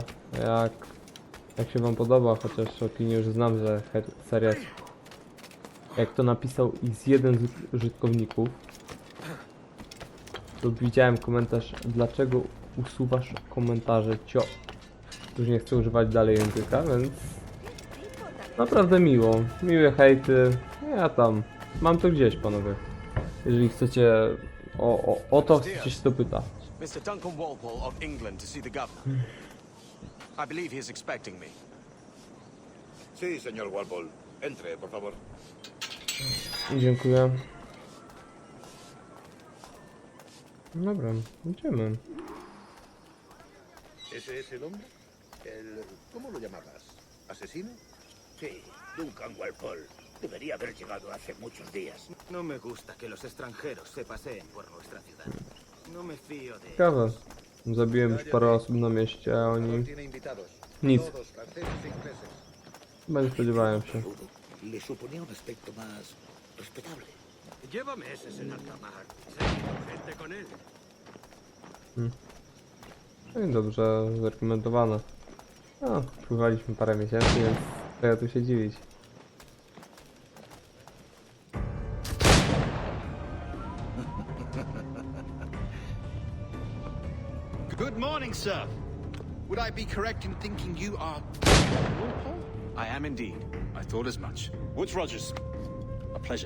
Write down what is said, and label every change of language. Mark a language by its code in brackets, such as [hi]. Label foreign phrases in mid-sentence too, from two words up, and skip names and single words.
[pl] Jak się wam podoba, chociaż opinię już znam, że seria jest, jak to napisał jeden z użytkowników, to widziałem komentarz, dlaczego usuwasz komentarze, cio. Już nie chcę używać dalej języka, więc naprawdę miło, miłe hejty, ja tam mam to gdzieś, panowie, jeżeli chcecie o to chcecie się to pyta. [en] Mr. Duncan Walpole of England to see the governor. I believe he is expecting me. [es] Sí, señor Walpole. Entre, por favor. [pl] Dziękuję. Dobra, idziemy. [es] ¿Ese es el hombre? ¿Cómo lo llamabas? ¿Asesino? Sí, Duncan Walpole. Debería haber llegado hace muchos días. No me gusta que los extranjeros se paseen por nuestra ciudad. No me fío de [pl] Ciekawe. Zabiłem już parę osób na mieście, a oni [es] Tiene invitados. [pl] nic. [es] Todos franceses e ingleses. [pl] Chyba nie spodziewałem się. [es] Le suponía un aspecto más respetable. Lleva meses en alta mar. Gente con él. [pl] No i dobrze zarekomendowane. No, pływaliśmy parę miesięcy, więc co ja tu się dziwić. [en] Good morning, sir. Would I be correct in thinking you are Walpole? I am indeed. I thought as much. Woods Rogers. A pleasure.